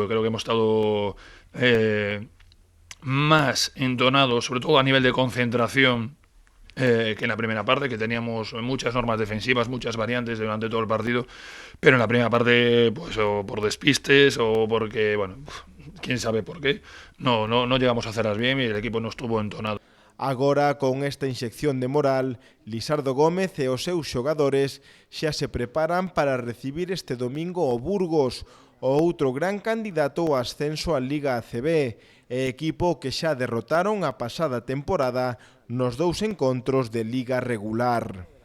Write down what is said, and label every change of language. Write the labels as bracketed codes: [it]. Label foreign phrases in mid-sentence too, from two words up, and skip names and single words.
[es] Creo que hemos estado más entonados, sobre todo a nivel de concentración, que en la primera parte, que teníamos muchas normas defensivas, muchas variantes durante todo el partido, pero en la primera parte, pues o por despistes o porque, bueno, quién sabe por qué, no llegamos a hacerlas bien y el equipo no estuvo entonado. [gl] Agora, con esta inxección de moral, Lisardo Gómez e os seus xogadores xa se preparan para recibir este domingo o Burgos, o outro gran candidato ao ascenso á Liga ACB, e equipo que xa derrotaron a pasada temporada nos 2 encontros de Liga regular.